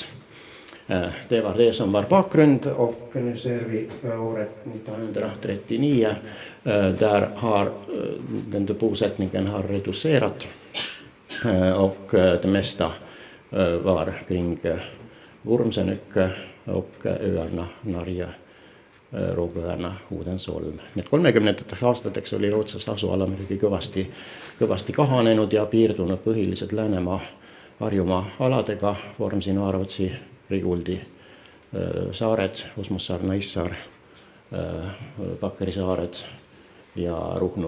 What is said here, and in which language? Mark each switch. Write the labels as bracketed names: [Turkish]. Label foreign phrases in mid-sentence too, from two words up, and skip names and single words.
[Swedish] Det var det som var bakgrund och nu ser vi året 1939 där har den bosättningen har reducerat och det mesta var kring Urmsenykö och öarna Narje, Roogõärna, Uudensolm. [Estonian] Need 30ndateks aastateks oli rootslaste asuala muidugi kõvasti kahanenud ja piirdunud põhiliselt Läänemaa, Harjumaa aladega, Vormsi, Naarotsi, Riguldi saared, Osmussaar, Naissaar, Pakkeri saared ja Ruhnu.